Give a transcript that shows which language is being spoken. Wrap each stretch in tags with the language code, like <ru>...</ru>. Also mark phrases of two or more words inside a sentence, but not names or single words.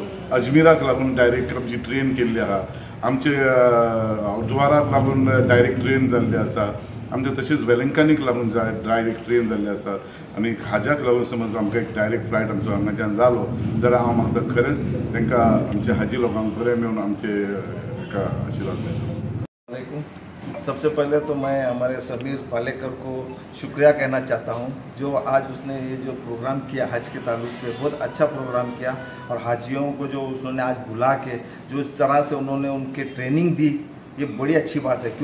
<kok>अजमेराक लागून डायरेक्ट आमची ट्रेन केल्ली आहा, आमचे हरिद्वाराक लागून डायरेक्ट ट्रेन जाल्ली आसा, आमचे तशेंच वेलंकनीक लागून डायरेक्ट ट्रेन जाल्ली आसा. आनी हाज्याक लागून समज आमकां एक</kok> <en>direct flight</en> <kok>आमचो हांगाच्यान जालो जाल्यार हांव मागता खरेंच तांकां आमच्या हाजी लोकांक बरें मेळून आमचे हाका आशिर्वाद मेळचो.</kok> <hi>सबसे पहले तो मैं हमारे समीर पालेकर को शुक्रिया कहना चाहता हूं जो आज उसने ये जो प्रोग्राम किया हज के ताल्लुक से, बहुत अच्छा प्रोग्राम किया. और हाजियों को जो उन्होंने आज बुला के जो इस तरह से उन्होंने उनके ट्रेनिंग दी, ये बड़ी अच्छी बात है.</hi>